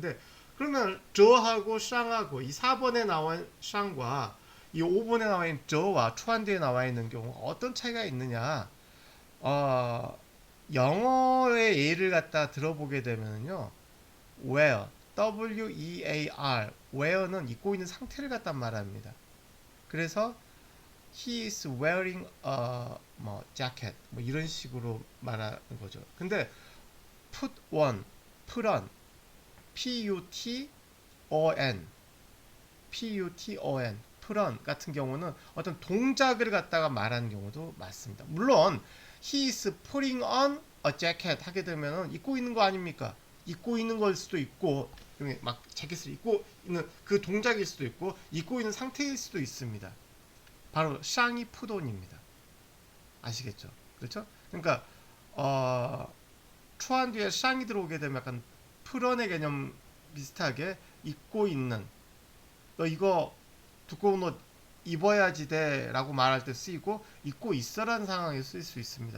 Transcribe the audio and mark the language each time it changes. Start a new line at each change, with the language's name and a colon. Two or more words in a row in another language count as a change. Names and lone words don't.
Korean: 근데 그러면 저하고 샹하고 이 4번에 나온 샹과 이 5번에 나와 있는 저와 추안디에 나와 있는 경우 어떤 차이가 있느냐? 영어의 예를 갖다 들어보게 되면요, wear, W-E-A-R, wear는 입고 있는 상태를 갖다 말합니다.
English: 그래서 he is wearing a jacket,
Korean: 뭐 이런 식으로 말하는 거죠. 근데
English: put on, put on, P-U-T-O-N,
Korean: P-U-T-O-N 프런 같은 경우는 어떤 동작을 갖다가 말하는 경우도 많습니다. 물론
English: he is putting on a jacket
Korean: 하게 되면은 입고 있는 거 아닙니까? 입고 있는 걸 수도 있고 막 재킷을 입고 있는 그 동작일 수도 있고 입고 있는 상태일 수도 있습니다. 바로 샹이 푸돈입니다. 아시겠죠? 그렇죠? 그러니까 추안 뒤에 샹이 들어오게 되면 약간 프런의 개념 비슷하게 입고 있는 너 이거 두꺼운 옷 입어야지 돼 라고 말할 때 쓰이고 입고 있어라는 상황에 쓰일 수 있습니다.